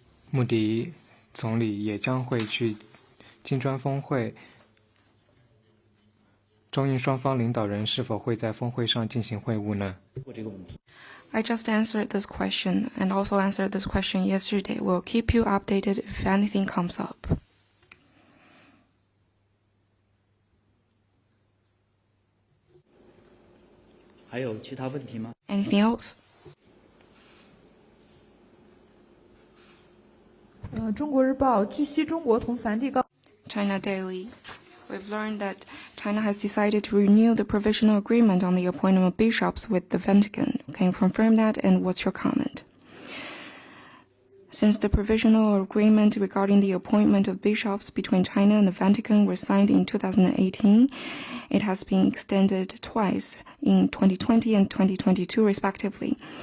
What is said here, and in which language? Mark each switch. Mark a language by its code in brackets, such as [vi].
[zh] 穆迪总理也将会去金砖峰会，中印双方领导人是否会在峰会上进行会晤呢？ [en] I just answered this question and also answered this question yesterday. We'll keep you updated if anything comes up. [zh] 还有其他问题吗？ [en] Anything else? [zh] 中国日报，据悉，中国同梵蒂冈 [en] China Daily. We've learned that China has decided to renew the provisional agreement on the appointment of bishops with the Vatican. Can you confirm that, and what's your comment? Since the provisional agreement regarding the appointment of bishops between China and the Vatican was signed in 2018, it has been extended twice in 2020 and 2022 respectively.